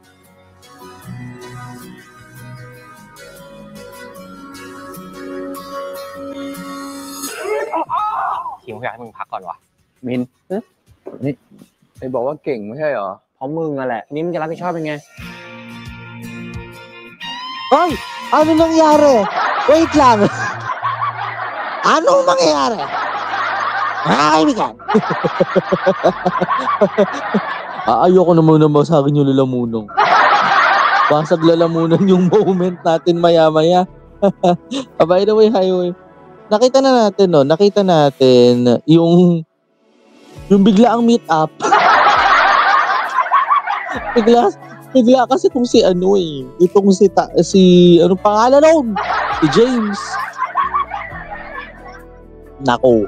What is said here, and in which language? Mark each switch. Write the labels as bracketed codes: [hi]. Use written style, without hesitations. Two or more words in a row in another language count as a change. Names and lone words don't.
[th] คิวอยากให้มึงพักก่อนวะมินนี่ไปบอกว่าเก่งไม่ใช่เหรอเพราะมึงอะแหละนี่มึงจะรับผิดชอบเป็นไง [tl] Ay! Ano nangyari? Wait lang! Anong mangyayari? Mga kaibigan! Ayoko na muna masagin yung lalamunong. Basag lalamunan yung moment natin maya-maya. [en] By the way, highway. [tl] Nakita natin yung biglaang meet up. bigla kasi kung si ano itong si ano pangalan nun? Si James. Nako.